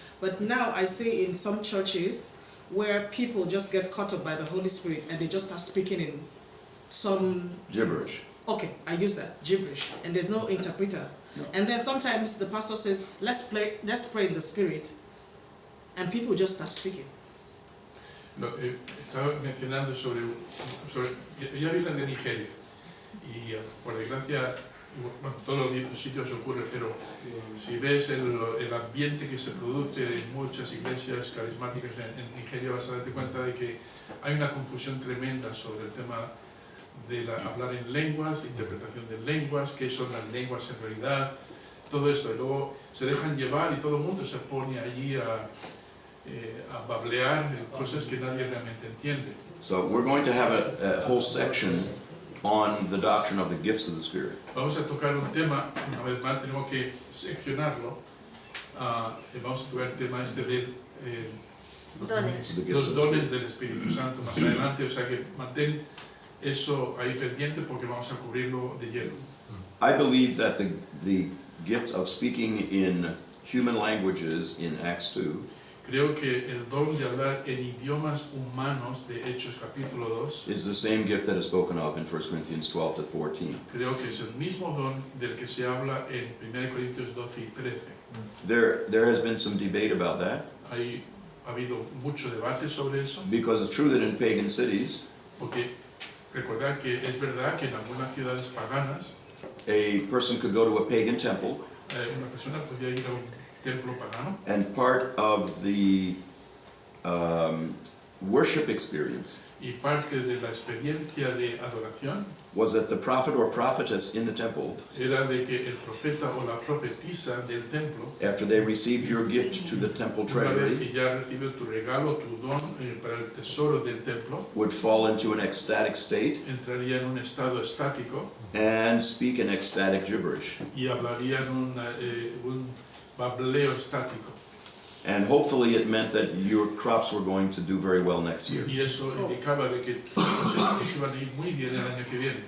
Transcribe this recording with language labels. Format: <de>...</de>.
<en>But now I see in some churches where people just get caught up by the Holy Spirit and they just start speaking in some Gibberish. okay, I use that, gibberish, and there's no interpreter. No. And then sometimes the pastor says, let's pray in the Spirit, and people just start speaking.</en> <es>Estaba mencionando sobre ya vi la de Nigeria y por desgracia, bueno, todos los sitios ocurre, pero si ves el ambiente que se produce en muchas iglesias carismáticas en Nigeria, vas a darte cuenta de que hay una confusión tremenda sobre el tema de hablar en lenguas, interpretación de lenguas, qué son las lenguas en realidad, todo esto, y luego se dejan llevar y todo el mundo se pone allí a bablear cosas que nadie realmente entiende.</es> <en>So we're going to have a whole section on the doctrine of the gifts of the Spirit.</en> <es>Vamos a tocar un tema, una vez más tenemos que seccionarlo, vamos a tocar el tema de Dones. los dones del Espíritu Santo más adelante, o sea que mantén eso ahí pendiente porque vamos a cubrirlo de lleno.</es> <en>I believe that the gift of speaking in human languages in Acts 2</en> <es>Creo que el don de hablar en idiomas humanos de Hechos capítulo 2,</es> <en>is the same gift that is spoken of in 1 Corinthians 12 to 14.</en> <es>creo que es el mismo don del que se habla en 1 Corintios 12 y 13.</es> <en>There has been some debate about that,</en> <es>Ha habido mucho debate sobre eso,</es> <en>because it's true that in pagan cities,</en> <es>porque recordar que es verdad que en algunas ciudades paganas</es> <en>a person could go to a pagan temple,</en> <es>una persona podía ir a un templo pagano</es> <en>and part of the worship experience</en> <es>y parte de la experiencia de adoración</es> <en>was that the prophet or prophetess in the temple,</en> <es>era de que el profeta o la profetisa del templo,</es> <en>after they received your gift to the temple</en> <es>una vez que</es> <en>treasury,</en> <es>ya recibió tu regalo, tu don para el tesoro del templo,</es> <en>would fall into an ecstatic state</en> <es>entraría en un estado estático</es> <en>and speak in ecstatic gibberish.</en> <es>y hablaría en un bableo estático.</es> <en>And hopefully it meant that your crops were going to do very well next year.</en> <es>Y eso indicaba de que tus cosechas iban a ir muy bien el año que viene.</es>